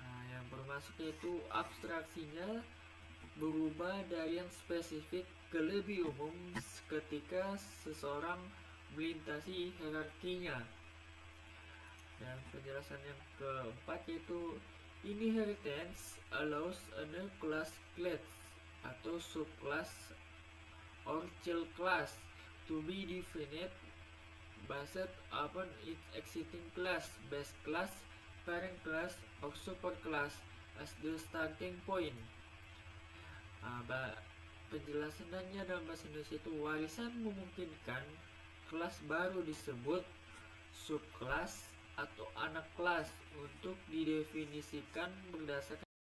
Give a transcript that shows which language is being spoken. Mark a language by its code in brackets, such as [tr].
[id] Yang bermaksud yaitu abstraksinya berubah dari yang spesifik ke lebih umum ketika seseorang melintasi hierarkinya. Dan penjelasan yang keempat yaitu [en] inheritance allows a class [id] atau [en] subclass or child class to be defined based upon its existing class, base class, parent class, or superclass as the starting point. [id] Penjelasannya dalam bahasa Indonesia itu warisan memungkinkan kelas baru disebut subkelas atau anak kelas untuk didefinisikan berdasarkan